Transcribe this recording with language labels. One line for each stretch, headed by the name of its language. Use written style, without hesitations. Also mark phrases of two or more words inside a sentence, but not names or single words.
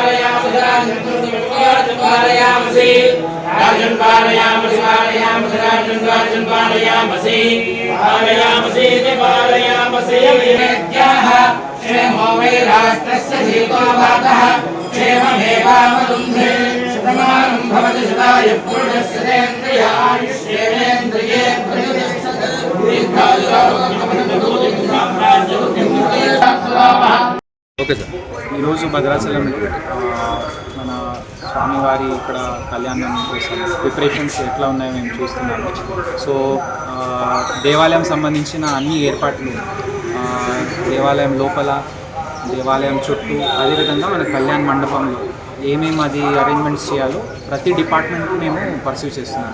Sanskrit: राजन् पारयामसि राजन् पारयामसि विवेद्याः क्षेमो वै राष्ट्रस्य सीतो वातः क्षेममेवावरुन्धे शतमानं भवति शताय पुरुषस्येन्द्रिय आयुष्येन्द्रिये
English: okay sir.
Telugu: ఈరోజు భద్రాచలం మన స్వామివారి ఇక్కడ కళ్యాణం కోసం ప్రిపరేషన్స్ ఎట్లా ఉన్నాయో మేము చూస్తున్నాము. సో దేవాలయం సంబంధించిన అన్ని ఏర్పాట్లు దేవాలయం లోపల, దేవాలయం చుట్టూ, అదేవిధంగా మన కళ్యాణ మండపంలో ఏమేమి అది అరేంజ్మెంట్స్ చేయాలో ప్రతి డిపార్ట్మెంట్ మేము పర్సూ చేస్తున్నాం.